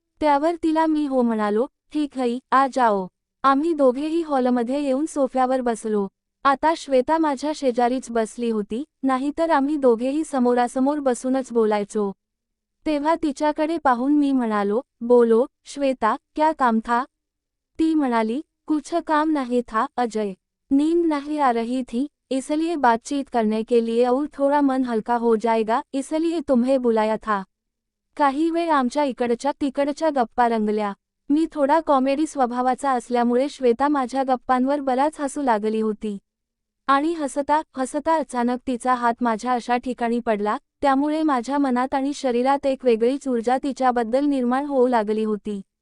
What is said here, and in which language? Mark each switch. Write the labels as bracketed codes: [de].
[mr] त्यावर तिला मी हो म्हणालो, [hi] ठीक है, आ जाओ। [mr] आम्ही दोघेही हॉलमध्ये येऊन सोफ्यावर बसलो। आता श्वेता माझ्या शेजारीच बसली होती, नाहीतर आम्ही दोघेही समोरासमोर बसूनच बोलायचो। तेव्हा तिच्याकडे पाहून मी म्हणालो, [hi] बोलो, श्वेता, क्या काम था? [mr] ती म्हणाली, [hi] कुछ काम नहीं था अजय, नींद नहीं आ रही थी, इसलिए बातचीत करने के लिए और थोड़ा मन हल्का हो जाएगा, इसलिए तुम्हें बुलाया था। [mr] काही वेळ आमच्या इकडच्या तिकडच्या गप्पा रंगल्या। मी थोडा कॉमेडी स्वभावाचा असल्यामुळे श्वेता माझ्या गप्पांवर बराच हसू लागली होती। आणि हसता हसता अचानक तिचा हात माझ्या अशा ठिकाणी पडला, त्यामुळे माझ्या मनात आणि शरीरात एक वेगळीच ऊर्जा तिच्याबद्दल निर्माण होऊ लागली होती।